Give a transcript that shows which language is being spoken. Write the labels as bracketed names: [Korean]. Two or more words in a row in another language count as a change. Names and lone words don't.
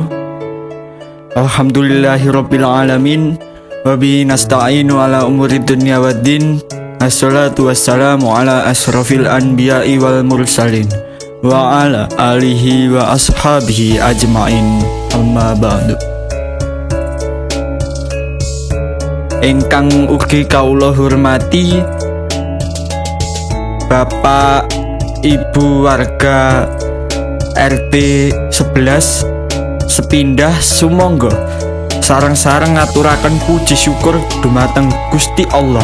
[Arabic] الحمد لله رب العالمين وبه نستعين على أمور الدنيا والدين. الصلاة والسلام على أشرف الأنبياء والمرسلين وعلى آله وأصحابه أجمعين. أما بعد. [Javanese] Ingkang ugi kawula hormati Bapak Ibu warga RT 11 sepindah sumangga sareng-sareng ngaturaken puji syukur dumateng Gusti Allah.